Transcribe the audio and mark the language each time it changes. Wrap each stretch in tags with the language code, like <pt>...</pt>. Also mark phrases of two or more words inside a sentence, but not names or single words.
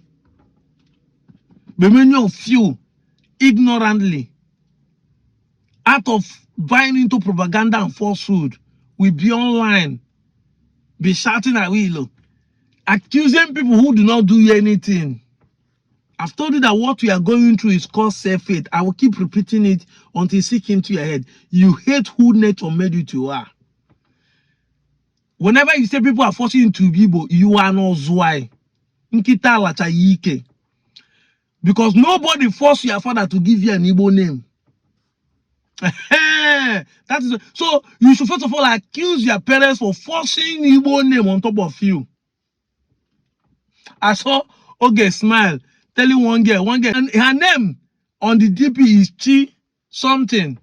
<en>But many of you, ignorantly, out of buying into propaganda and falsehood, will be online, be shouting at will, accusing people who do not do anything. I've told you that what we are going through is called self-hate. I will keep repeating it until it sinks into your head. You hate who nature made you to are. Whenever you say people are forcing you to be Igbo, you are not Zwai.</en> <ig>Nkita lacha yike.</ig> <en>Because nobody forced your father to give you an Igbo name. That is so you should first of all accuse your parents for forcing Igbo name on top of you. I saw smile telling one girl, and her name on the DP is Chi something.</en>